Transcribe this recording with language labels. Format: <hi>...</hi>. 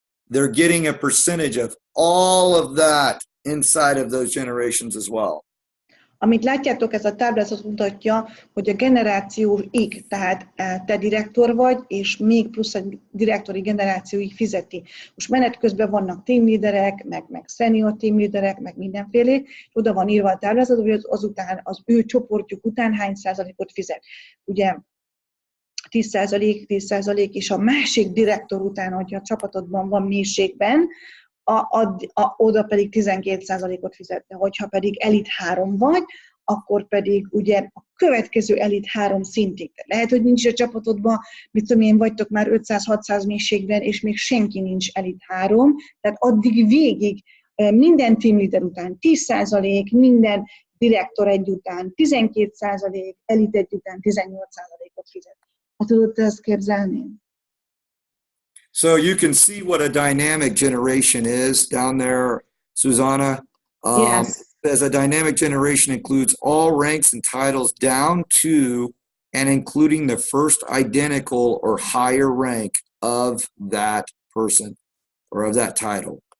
<en>They're getting a percentage of all of that inside of those generations as well.</en> <hu>Amit látjátok, ez a táblázat mutatja, hogy a generációig, tehát te direktor vagy, és még plusz egy direktori generációig fizeti. Most menet közben vannak teamleaderek, meg senior teamleaderek, meg mindenféle, oda van írva a táblázat, hogy azután az ő csoportjuk után hány százalékot fizet. Ugye 10%, és a másik direktor után, hogyha a csapatodban van mélységben, oda pedig 12%-ot fizetne. Hogyha pedig elit 3 vagy, akkor pedig ugye a következő elit 3 szintig. Lehet, hogy nincs a csapatodban, mit tudom én, vagytok már 500-600 mélységben, és még senki nincs elit 3, tehát addig végig minden team leader után 10%, minden direktor egy után 12%, elit egy után 18%-ot fizet. Hát tudod te ezt képzelni?</hu> <en>So you can see what a dynamic generation is down there, Susanna. Yes. As a dynamic generation includes all ranks and titles down to and including the first identical or higher rank of that person or of that title.</en>